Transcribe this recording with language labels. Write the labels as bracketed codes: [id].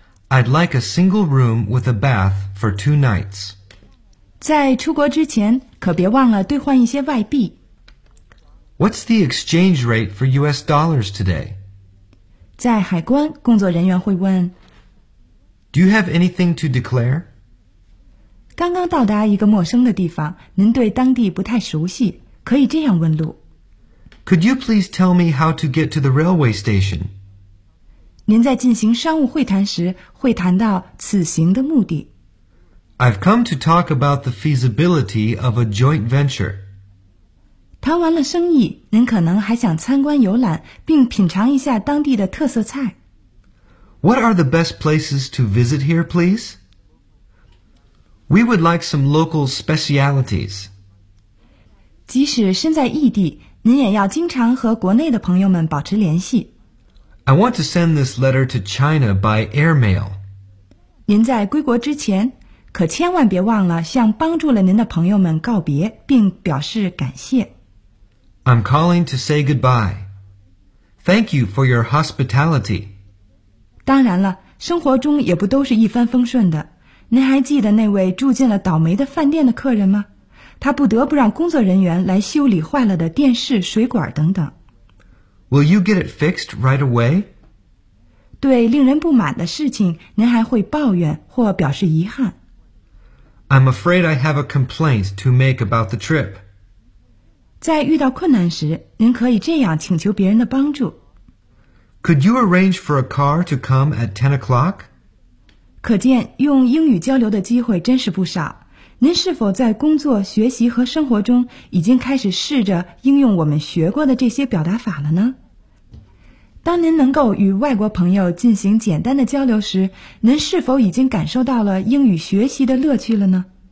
[en] I'd like a single room with a bath for 2 nights. [zh] 在出国之前，可别忘了兑换一些外币。 [en] What's the exchange rate for US dollars today? [zh] 在海关，工作人员会问 [en] Do you have anything to declare? [zh] 刚刚到达一个陌生的地方，您对当地不太熟悉，可以这样问路 [en] Could you please tell me how to get to the railway station? [zh] 您在进行商务会谈时，会谈到此行的目的 [en] I've come to talk about the feasibility of a joint venture. [zh] 谈完了生意，您可能还想参观游览，并品尝一下当地的特色菜。 [en] What are the best places to visit here, please? We would like some local specialities. [zh] 即使身在异地，您也要经常和国内的朋友们保持联系。 [en] I want to send this letter to China by airmail. [zh] 您在归国之前，可千万别忘了向帮助了您的朋友们告别，并表示感谢。 [en] I'm calling to say goodbye. Thank you for your hospitality. [zh] 当然了，生活中也不都是一帆风顺的。您还记得那位住进了倒霉的饭店的客人吗？他不得不让工作人员来修理坏了的电视、水管等等。 [en] Will you get it fixed right away? [zh] 对令人不满的事情，您还会抱怨或表示遗憾。 [en] I'm afraid I have a complaint to make about the trip. [zh] 在遇到困难时，您可以这样请求别人的帮助。 [en] Could you arrange for a car to come at 10 o'clock? [zh] 可见用英语交流的机会真是不少。您是否在工作、学习和生活中已经开始试着应用我们学过的这些表达法了呢？当您能够与外国朋友进行简单的交流时，您是否已经感受到了英语学习的乐趣了呢？